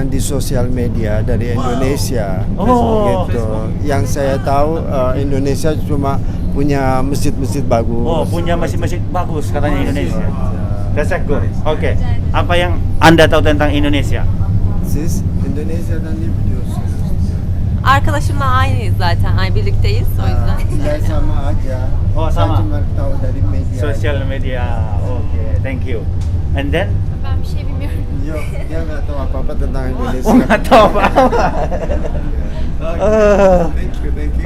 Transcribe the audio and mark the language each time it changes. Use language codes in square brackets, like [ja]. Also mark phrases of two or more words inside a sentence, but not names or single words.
[id] pengalaman di sosial media dari Indonesia. Oh. Gitu. Yang saya tahu Indonesia cuma punya masjid-masjid bagus. Oh, punya masjid-masjid bagus katanya Indonesia. [en] That's good. Oke. [id] Apa yang Anda tahu tentang Indonesia? [tr] Siz Indonezya'dan ne biliyorsunuz? Arkadaşımla aynıyız zaten. Ay birlikteyiz o yüzden. [id] Saya sama aja. Oh, sama. Saya cuma tahu dari media. Sosial media. Oke, [en] thank you. And then? [tr] Ben bir şey bilmiyorum. Yok, [id] dia nggak tahu apa-apa tentang Indonesia. Oh, nggak tahu apa-apa. [en] Thank you.